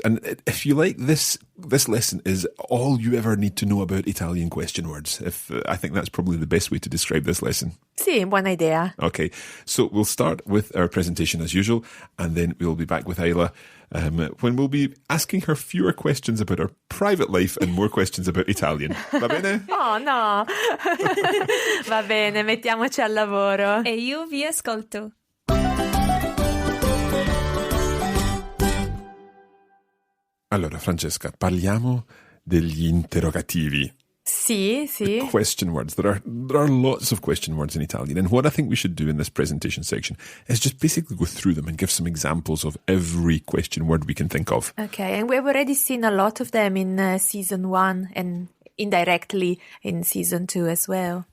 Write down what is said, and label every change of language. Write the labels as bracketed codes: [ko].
[en] And if you like, this lesson is all you ever need to know about Italian question words. I think that's probably the best way to describe this lesson. [it] Sì, buona idea. [en] Okay, so we'll start with our presentation as usual, and then we'll be back with Isla when we'll be asking her fewer questions about her private life and more questions about Italian. [it] Va bene? [en] Oh no! [it] Va bene, mettiamoci al lavoro. E io vi ascolto. Allora, Francesca, parliamo degli interrogativi. Sì. [en] The question words. There are lots of question words in Italian, and what I think we should do in this presentation section is just basically go through them and give some examples of every question word we can think of. Okay, and we've already seen a lot of them in Season 1 and indirectly in Season 2 as well.